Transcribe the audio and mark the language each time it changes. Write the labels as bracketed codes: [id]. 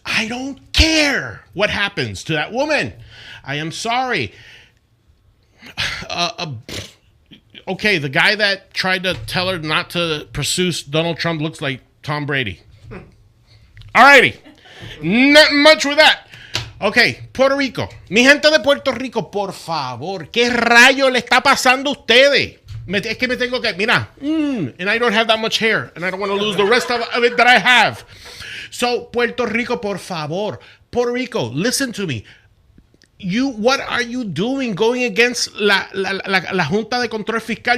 [en] I don't care what happens to that woman. I am sorry. Okay, the guy that tried to tell her not to pursue Donald Trump looks like Tom Brady. Alrighty, not much with that. Ok, Puerto Rico. [es] Mi gente de Puerto Rico, por favor, ¿qué rayo le está pasando a ustedes? Es que me tengo que, mira, [en] and I don't have that much hair, and I don't want to lose the rest of it that I have. So, Puerto Rico, [es] por favor. [en] Puerto Rico, listen to me. What are you doing going against la Junta de Control Fiscal?